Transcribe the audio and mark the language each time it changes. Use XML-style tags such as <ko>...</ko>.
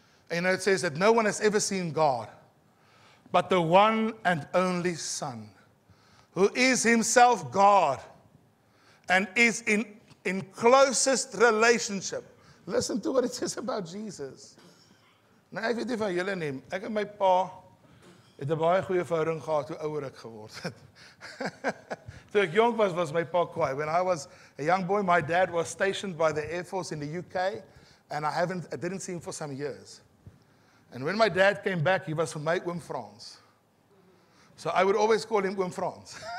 <en>And you know, it says that no one has ever seen God, but the one and only Son, who is himself God and is in closest relationship. Listen to what it says about Jesus.</en> <af>Nou, ek weet nie van julle nie, ek en my pa het 'n baie goeie verhouding gehad hoe ouer ek geword het. Toe ek jong was my pa kwaai.</af> <en>When I was a young boy, my dad was stationed by the Air Force in the UK, and I didn't see him for some years. And when my dad came back, he was</en> <af>vir my oom Frans.</af> <en>So I would always call him oom Frans.</en>